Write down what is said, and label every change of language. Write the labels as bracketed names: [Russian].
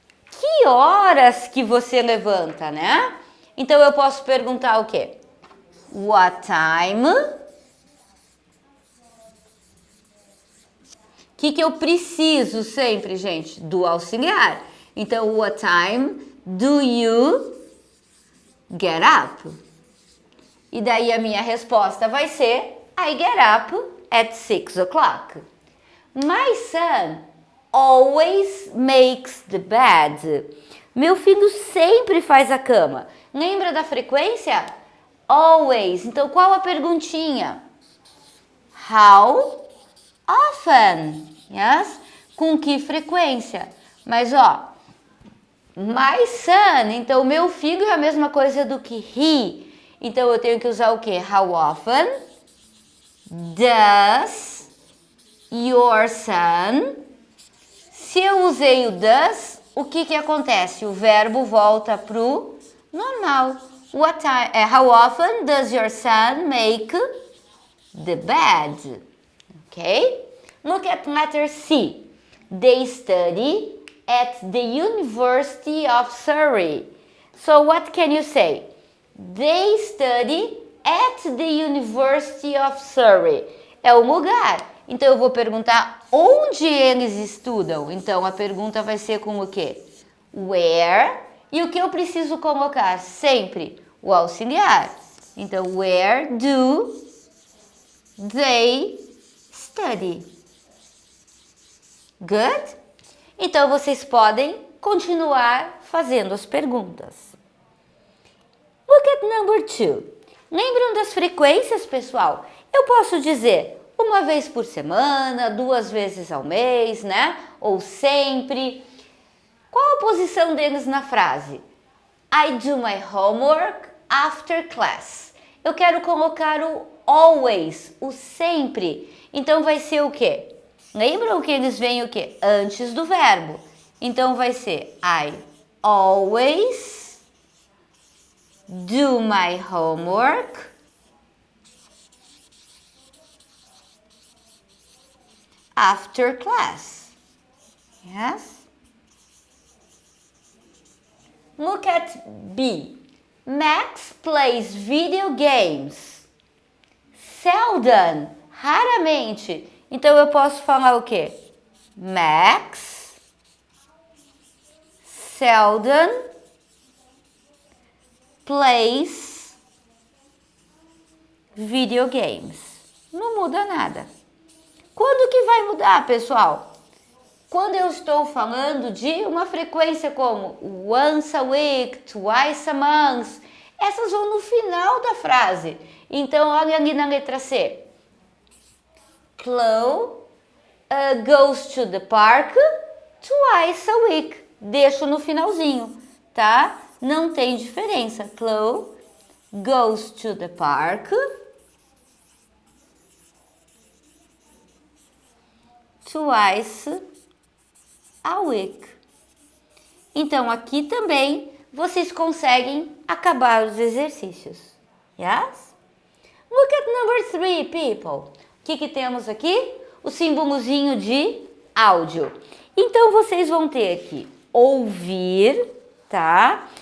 [Portuguese] Que horas que você levanta, né? Então, eu posso perguntar o quê? [English] What time? [Portuguese] O que eu preciso sempre, gente? Do auxiliar. [English] Então, what time do you get up? [Portuguese] E daí a minha resposta vai ser I get up at 6 o'clock. [English] My son always makes the bed. [Portuguese] Meu filho sempre faz a cama. Lembra da frequência? Always. Então, qual a perguntinha? [English] How often? Yes? [Portuguese] Com que frequência? Mas, ó, my son. Então, meu filho é a mesma coisa do que he. Então, eu tenho que usar o quê? [English] How often does your son? [Portuguese] Se eu usei o does, o que acontece? O verbo volta pro normal. [English] How often does your son make the bed? Okay? Look at letter C. They study at the University of Surrey. So what can you say? They study at the University of Surrey. [Portuguese] É um lugar. Então, eu vou perguntar onde eles estudam. Então, a pergunta vai ser com o quê? Where. E o que eu preciso colocar? Sempre o auxiliar. [English] Então, where do they study? Good? [Portuguese] Então, vocês podem continuar fazendo as perguntas. Look at number 2. Lembram das frequências, pessoal? Eu posso dizer uma vez por semana, 2 vezes ao mês, né? Ou sempre. Qual a posição deles na frase? [English] I do my homework after class. [Portuguese] Eu quero colocar o always, o sempre. Então vai ser o quê? Lembram que eles vêm o quê? [English] Antes do verbo. Então vai ser I always do my homework after class. Yes? Look at B. Max plays video games. [Portuguese] Seldom, raramente. Então eu posso falar o quê? [English] Max seldom plays video games. [Portuguese] Não muda nada. Quando que vai mudar, pessoal? Quando eu estou falando de uma frequência como once a week, twice a month, essas vão no final da frase. Então, olha ali na letra C. [English] Chloe goes to the park twice a week. [Portuguese] Deixo no finalzinho, tá? Não tem diferença. [English] Chloe goes to the park twice a week. [Portuguese] Então, aqui também vocês conseguem acabar os exercícios. Yes? [English] Look at number 3, people. O que temos aqui? [Portuguese] O símbolozinho de áudio. Então, vocês vão ter que ouvir, tá?